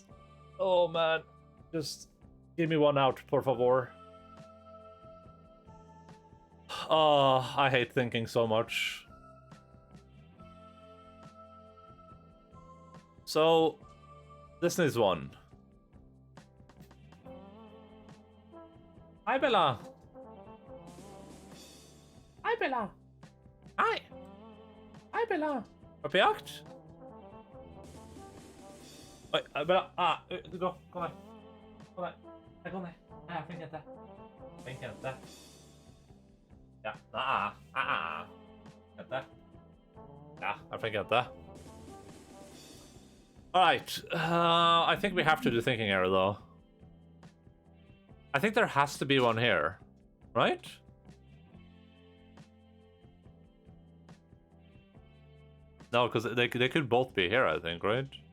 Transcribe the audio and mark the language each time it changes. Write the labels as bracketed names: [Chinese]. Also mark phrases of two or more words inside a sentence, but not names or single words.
[English] Oh man, just give me one out, [Spanish] por favor. [English] Oh, I hate thinking so much. So, this needs 1. Hi, Bella. Hi, Bella. Hi. Hi, [Norwegian] Bella. Har på jakt? Oi, Bella. Gå. Kom her. Kom her. Kom her. Jeg flink jente. Flink jente. Ja. Jente. Ja, flink jente. [English] Alright. I think we have to do thinking error, though. I think there has to be one here, right? No, because they could both be here, I think, right?